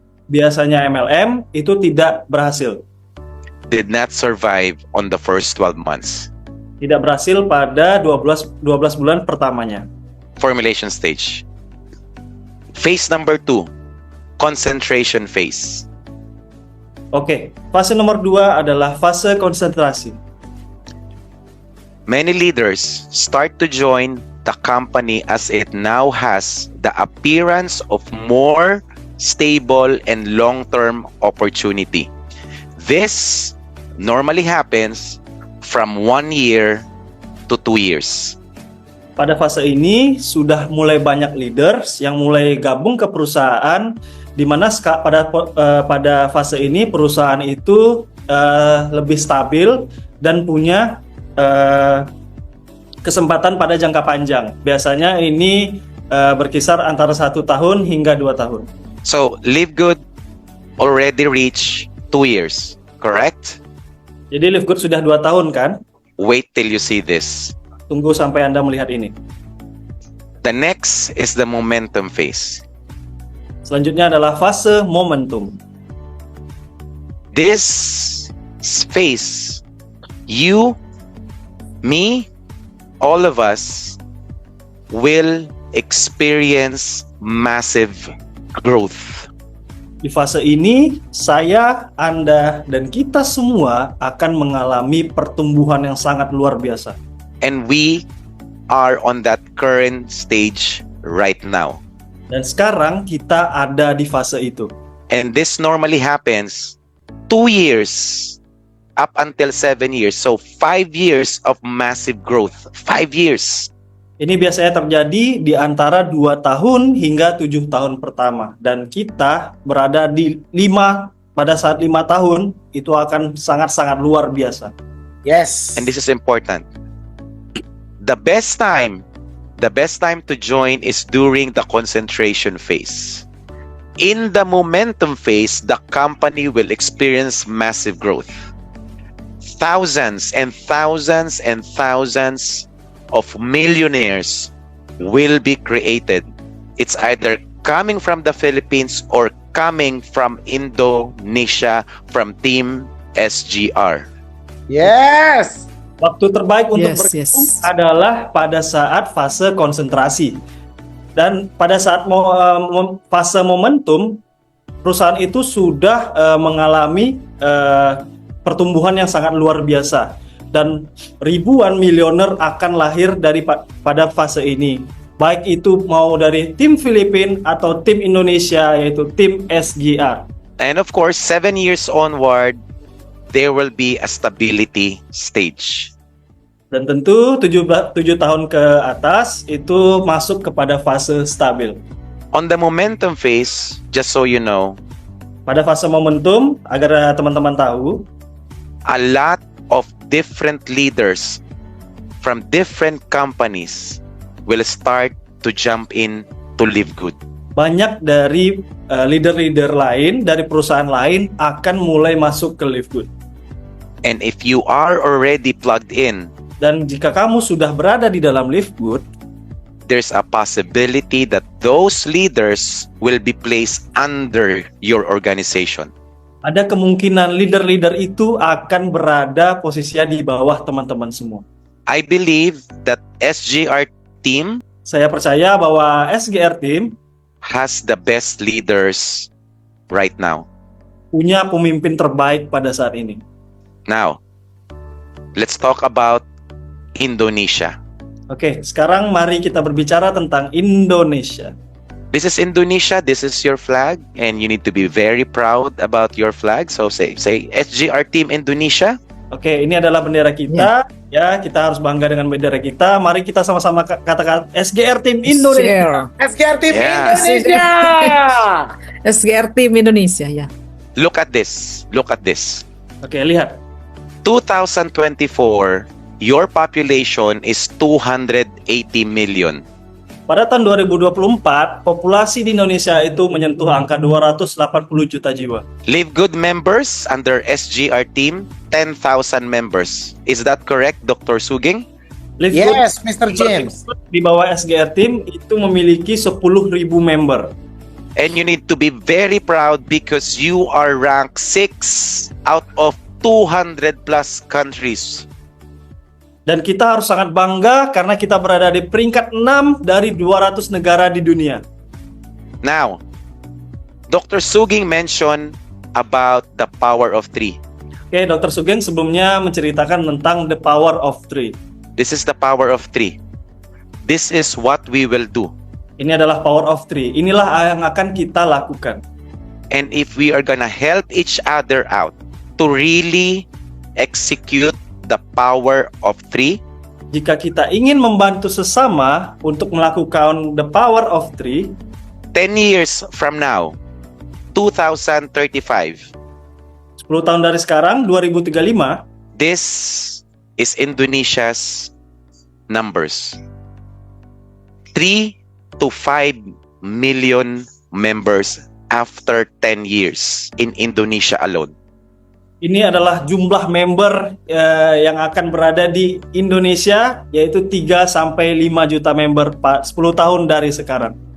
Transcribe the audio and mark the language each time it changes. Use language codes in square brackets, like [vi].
[id] Biasanya MLM itu tidak berhasil. [en] Did not survive on the first 12 months. [id] Tidak berhasil pada 12 bulan pertamanya. [en] Formulation stage. Phase number 2, concentration phase. [id] Oke, fase nomor 2 adalah fase konsentrasi. [en] Many leaders start to join the company as it now has the appearance of more stable and long-term opportunity. This normally happens from 1 year to 2 years. [id] Pada fase ini sudah mulai banyak leaders yang mulai gabung ke perusahaan, di mana pada fase ini perusahaan itu lebih stabil dan punya kesempatan pada jangka panjang. Biasanya ini berkisar antara 1 tahun hingga 2 tahun. [en] So, Live Good already reached 2 years, correct? [id] Jadi Live Good sudah 2 tahun kan? [en] Wait till you see this. [id] Tunggu sampai Anda melihat ini. [en] The next is the momentum phase. [id] Selanjutnya adalah fase momentum. [en] This phase, you, me, all of us will experience massive growth. [id] Di fase ini, saya, Anda, dan kita semua akan mengalami pertumbuhan yang sangat luar biasa. [en] And we are on that current stage right now. [id] Dan sekarang kita ada di fase itu. [en] And this normally happens 2 years up until 7 years. So 5 years of massive growth. 5 years. [id] Ini biasanya terjadi di antara 2 tahun hingga 7 tahun pertama. Dan kita berada di pada saat 5 tahun, itu akan sangat-sangat luar biasa. [en] Yes. And this is important. The best time to join is during the concentration phase. In the momentum phase, the company will experience massive growth. Thousands and thousands and thousands of millionaires will be created. It's either coming from the Philippines or coming from Indonesia, from Team SGR. Yes. [id] Waktu terbaik untuk [en] Yes, [id] bergabung [en] yes. [id] adalah pada saat fase konsentrasi. Dan pada saat fase momentum, perusahaan itu sudah mengalami pertumbuhan yang sangat luar biasa. Dan ribuan milioner akan lahir pada fase ini. Baik itu mau dari tim Filipina atau tim Indonesia, yaitu tim SGR. [en] And of course, 7 years onward, there will be a stability stage. [id] Dan tentu 7 tahun ke atas itu masuk kepada fase stabil. [en] On the momentum phase, just so you know, [id] Pada fase momentum, agar teman-teman tahu, [en] a lot of different leaders from different companies will start to jump in to live good. [id] banyak dari leader-leader lain, dari perusahaan lain akan mulai masuk ke Live Good. [en] And if you are already plugged in, [id] Dan jika kamu sudah berada di dalam Live Good, [en] there's a possibility that those leaders will be placed under your organization. [id] ada kemungkinan leader-leader itu akan berada posisinya di bawah teman-teman semua. [en] I believe that SGR team [id] Saya percaya bahwa SGR Team [en] has the best leaders right now. [id] punya pemimpin terbaik pada saat ini. [en] Now, let's talk about Indonesia. [id] Oke, sekarang mari kita berbicara tentang Indonesia. [en] This is Indonesia, this is your flag, and you need to be very proud about your flag. So say SGR Team Indonesia. [id] Oke, ini adalah bendera kita. Ya, kita harus bangga dengan bendera kita. Mari kita sama-sama katakan SGR Team Indonesia. [en] SGR Team Yeah. Indonesia. [id] SGR Team Indonesia ya. [en] Look at this. Look at this. [id] Oke, lihat. [en] 2024, your population is 280 million. [id] Pada tahun 2024, populasi di Indonesia itu menyentuh angka 280 juta jiwa. [en] Live Good members under SGR Team, 10,000 members. Is that correct, Dr. Suging? Live Yes, Good Mr. James. [id] di bawah SGR Team itu memiliki 10.000 member. [en] And you need to be very proud because you are ranked 6 out of 200 plus countries. [id] Dan kita harus sangat bangga karena kita berada di peringkat 6 dari 200 negara di dunia. [en] Now, Dr. Suging mentioned about the power of 3. [id] Oke, Dr. Sugeng sebelumnya menceritakan tentang the power of 3. [en] This is the power of 3. This is what we will do. [id] Ini adalah power of 3. Inilah yang akan kita lakukan. [en] And if we are gonna help each other out to really execute the power of 3, [id] Jika kita ingin membantu sesama untuk melakukan the power of 3, [en] 10 years from now, 2035, [id] 10 tahun dari sekarang, 2035, [en] this is Indonesia's numbers. 3 to 5 million members after 10 years in Indonesia alone. [id] ini adalah jumlah member yang akan berada di Indonesia, yaitu 3 sampai 5 juta member 10 tahun dari sekarang.